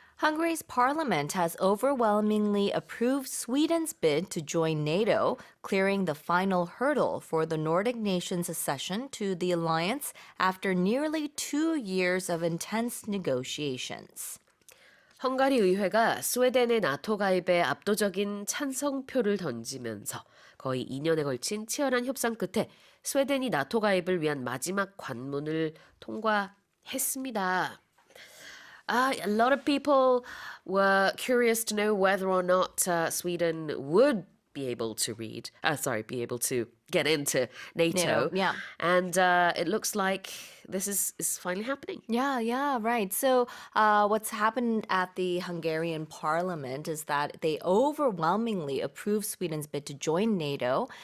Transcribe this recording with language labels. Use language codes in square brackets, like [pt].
[en] Hungary's parliament has overwhelmingly approved Sweden's bid to join NATO, clearing the final hurdle for the Nordic nations' accession to the alliance after nearly 2 years of intense negotiations. [ko] 헝가리 의회가 스웨덴의 나토 가입에 압도적인 찬성표를 던지면서 거의 2년에 걸친 치열한 협상 끝에 스웨덴이 나토 가입을 위한 마지막 관문을 통과했습니다. [en] A lot of people were curious to know whether or not Sweden would be able to be able to get into NATO. Yeah. And it looks like this is finally happening. Yeah, right. So what's happened at the Hungarian parliament is that they overwhelmingly approved Sweden's bid to join NATO.